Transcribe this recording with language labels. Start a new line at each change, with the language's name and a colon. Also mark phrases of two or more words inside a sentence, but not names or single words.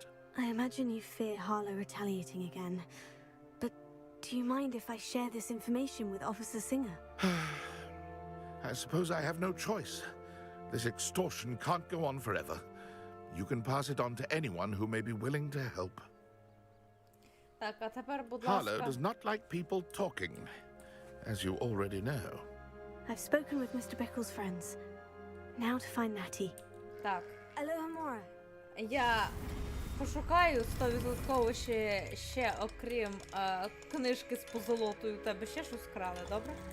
English: I imagine you fear Harlow retaliating again. But do you mind if I share this information with Officer Singer? I suppose I have no choice. This extortion can't go on forever. You can pass it on to anyone who may be willing to help.
Ukrainian: Так, а тепер, будь
English: Harlow
Ukrainian: ласка.
English: does not like people talking, as you already know. I've spoken with Mr. Bickle's friends. Now to find Natty.
Ukrainian: Так, Aloha Mora. я пошукаю 100% ще окрім книжки з позолотою, у тебе ще щось вкрали, добре?